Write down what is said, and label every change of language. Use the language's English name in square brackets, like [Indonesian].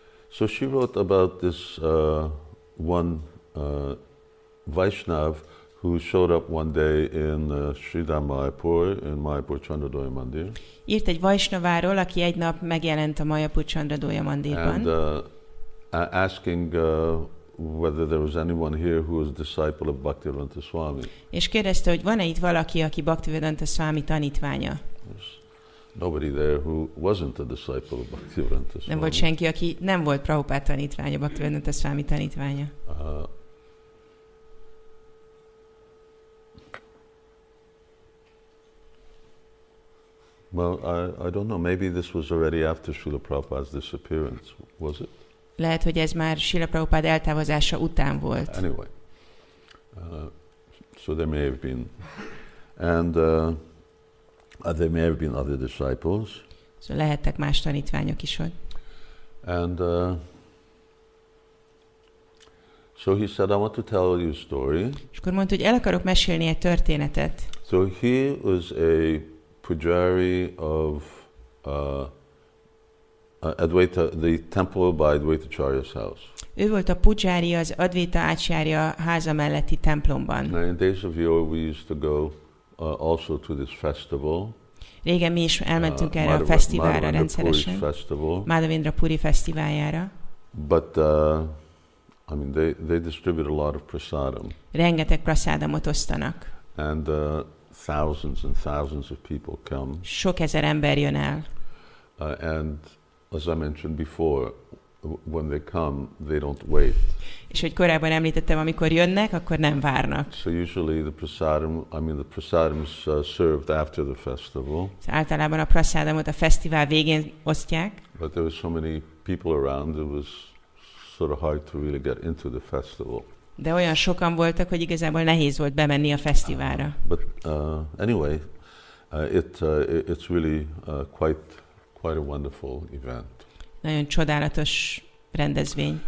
[English] So she wrote about this one Vaishnav who showed up one day in Sridham Mayapur, in Mayapur Chandradoya Mandir. [Hungarian] Írt egy Vaishnaváról, aki egy nap megjelent a Mayapur Chandradoya Mandirban. [English] And asking whether there was anyone here who was a disciple of Bhaktivedanta Swami. [Hungarian] És kérdezte, hogy van-e itt valaki, aki Bhaktivedanta Swami tanítványa? [English] Nobody there who wasn't a disciple of Bhaktivedanta Swami. [Hungarian] Nem volt senki, aki nem volt Prabhupád tanítványa, Bhaktivedanta Swami tanítványa. [English] Well, I don't know. Maybe this was already after Srila Prabhupada's disappearance, was it? [Hungarian] Lehet, hogy ez már Srila Prabhupád eltávozása után volt. [English] Anyway, so there may have been, and there may have been other disciples. [Hungarian] So lehettek más tanítványok is ott. [English] And so he said, I want to tell you a story. [Hungarian] És akkor mondta, hogy el akarok mesélni egy történetet. [English] So he was a pujari of Advaita, the temple by Advaitacharya's house. [Hungarian] Ő volt a pujári az Advaita Acharya háza melletti templomban. [English] Now, in days of yore, we used to go also to this festival. [Hungarian] Régen mi is elmentünk erre a fesztiválra rendszeresen. Madhavendra Puri fesztiváljára. [English] But I mean, they distribute a lot of prasadam. [Hungarian] Rengeteg prasadamot osztanak. [English] And thousands and thousands of people come. [Hungarian] Sok ezer ember jön el. [English] And as I mentioned before, when they come, they don't wait. [Hungarian] És hogy korábban említettem, amikor jönnek, akkor nem várnak. [English] So usually the prasadam is served after the festival. [Hungarian] Általában a prasadamot a fesztivál végén osztják. [English] But there was so many people around, it was sort of hard to really get into the festival. [Hungarian] De olyan sokan voltak, hogy igazából nehéz volt bemenni a fesztiválra. [English] But anyway, it's really quite a wonderful event. [Hungarian] Nagyon csodálatos rendezvény.